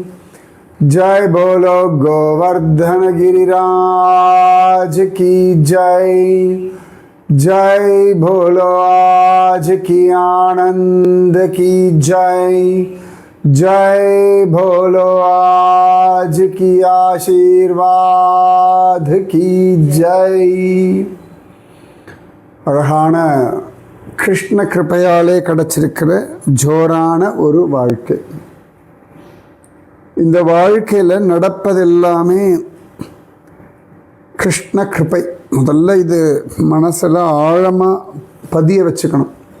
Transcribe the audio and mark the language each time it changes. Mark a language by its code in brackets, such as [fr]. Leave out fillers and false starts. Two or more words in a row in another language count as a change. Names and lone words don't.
[hi] जय बोलो गोवर्धन गिरिराज की जय। जय बोलो आज की आनंद की जय। जय बोलो आज की आशीर्वाद की जय। [ta] அழகான கிருஷ்ண கிருபையாலே கிடைச்சிருக்கிற ஜோரான ஒரு வாழ்க்கை. இந்த வாழ்க்கையில் நடப்பதெல்லாமே கிருஷ்ண கிருபை. முதல்ல இது மனசில் ஆழமாக பதிய வச்சுக்கணும்.